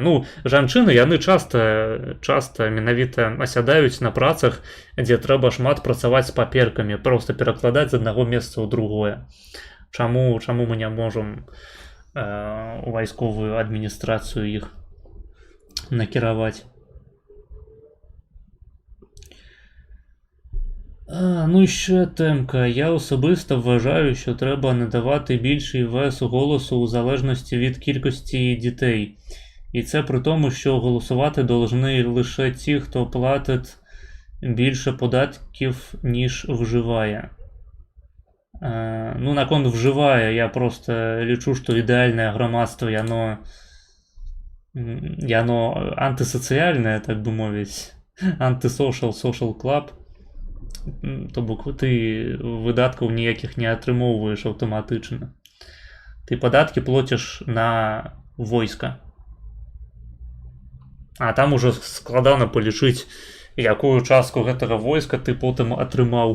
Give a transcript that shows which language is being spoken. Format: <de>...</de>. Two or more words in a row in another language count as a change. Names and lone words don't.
<be>Ну, жанчыны, яны часта менавіта асядаюць на працах, дзе трэба шмат працаваць з паперкамі, просто перакладаць з аднаго месца ў другое. Чаму мы не можам у вайсковую адміністрацыю іх накіраваць?</be> <uk>Ну ще темка. Я особисто вважаю, що треба надавати більший вес голосу у залежності від кількості дітей. І це при тому, що голосувати должны лише ті, хто платить більше податків, ніж вживає. Ну, наконт вживає, я просто лічу, що ідеальне громадство, яно антисоціальне, так би мовити. Антисошал, social club.</uk> <be>То бок ты выдаткаў ніякіх не атрымоўваеш аўтаматычна. Ты падаткі плоціш на войска. А там ужо складана палічыць, якую частку гэтага войска ты потым атрымаў.</be>